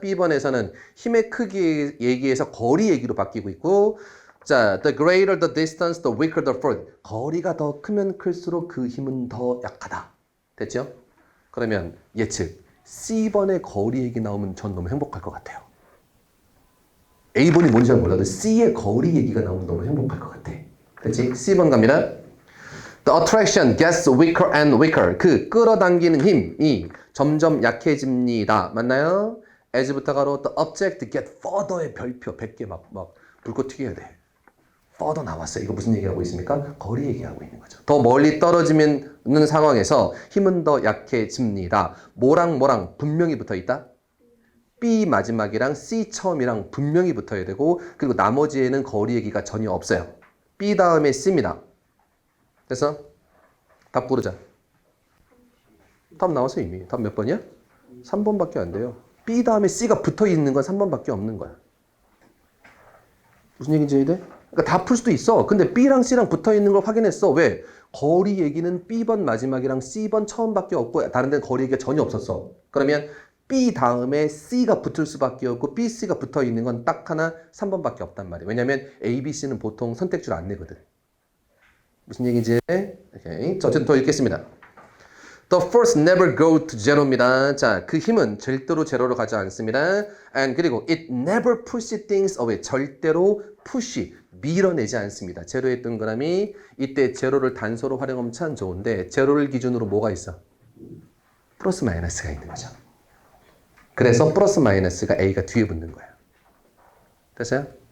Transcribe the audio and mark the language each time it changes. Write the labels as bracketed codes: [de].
[ko] B번에서는 힘의 크기 얘기에서 거리 얘기로 바뀌고 있고, 자, [en] the greater the distance, the weaker the force. [ko] 거리가 더 크면 클수록 그 힘은 더 약하다. 됐죠? 그러면 예측. C번의 거리 얘기 나오면 전 너무 행복할 것 같아요. A번이 뭔지 잘 몰라도 C의 거리 얘기가 나오면 너무 행복할 것 같아. 됐지? C번 갑니다. [en] The attraction gets weaker and weaker. [ko] 그 끌어당기는 힘이 점점 약해집니다. 맞나요? as부터 가로 [en] the object get further [ko] 의 별표 100개 막 불꽃 튀겨야 돼. further 나왔어요. 이거 무슨 얘기하고 있습니까? 거리 얘기하고 있는 거죠. 더 멀리 떨어지는 상황에서 힘은 더 약해집니다. 뭐랑 분명히 붙어 있다? B 마지막이랑 C 처음이랑 분명히 붙어야 되고 그리고 나머지에는 거리 얘기가 전혀 없어요. B 다음에 C입니다. 그래서 답 고르자. 답 나왔어 이미. 답 몇 번이야? 3번밖에 안 돼요. B 다음에 C가 붙어 있는 건 3번밖에 없는 거야. 무슨 얘기인지 이해돼? 그러니까 다 풀 수도 있어. 근데 B랑 C랑 붙어 있는 걸 확인했어. 왜? 거리 얘기는 B번 마지막이랑 C번 처음밖에 없고 다른 데는 거리 얘기가 전혀 없었어. 그러면 B 다음에 C가 붙을 수밖에 없고 B, C가 붙어 있는 건 딱 하나 3번밖에 없단 말이에요. 왜냐면 A, B, C는 보통 선택지를 안 내거든. 무슨 얘기인지? 오케이. 자, 어쨌든 더 읽겠습니다. [en] The force never go to zero입니다. [ko] 자, 그 힘은 절대로 제로로 가지 않습니다. [en] And 그리고 it never pushes things away. [ko] 절대로 push, 밀어내지 않습니다. 제로의 동그라미. 이때 제로를 단서로 활용하면 참 좋은데 제로를 기준으로 뭐가 있어? 플러스 마이너스가 있는 거죠. 그래서 플러스 마이너스가 A가 뒤에 붙는 거예요. 됐어요?